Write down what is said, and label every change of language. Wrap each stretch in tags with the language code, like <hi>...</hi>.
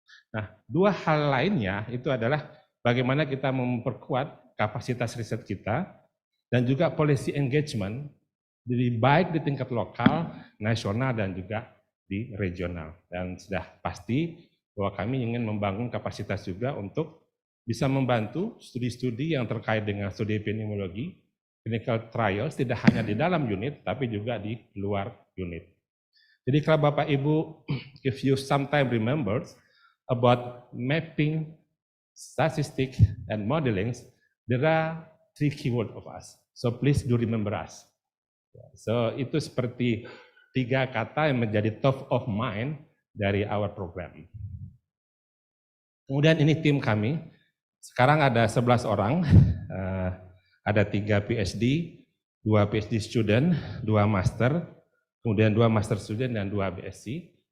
<id>Nah, dua hal lainnya itu adalah bagaimana kita memperkuat kapasitas riset kita dan juga</id> <en>policy engagement,</en> <id>baik di tingkat lokal, nasional, dan juga di regional. Dan sudah pasti bahwa kami ingin membangun kapasitas juga untuk bisa membantu studi-studi yang terkait dengan studi epidemiologi,</id> <en>clinical trials,</en> <id>tidak hanya di dalam unit, tapi juga di luar unit. Jadi kalau Bapak Ibu,</id> <en>if you sometime remember about mapping, statistics, and modeling, there are three keywords of us. So please do remember us.</en> <id>So itu seperti tiga kata yang menjadi</id> <en>top of mind</en> <id>dari</id> <en>our program.</en> <id>Kemudian ini tim kami. Sekarang ada 11 orang, ada 3 PhD, 2 PhD student, 2 master, kemudian 2 master student, dan 2 BSc.</id>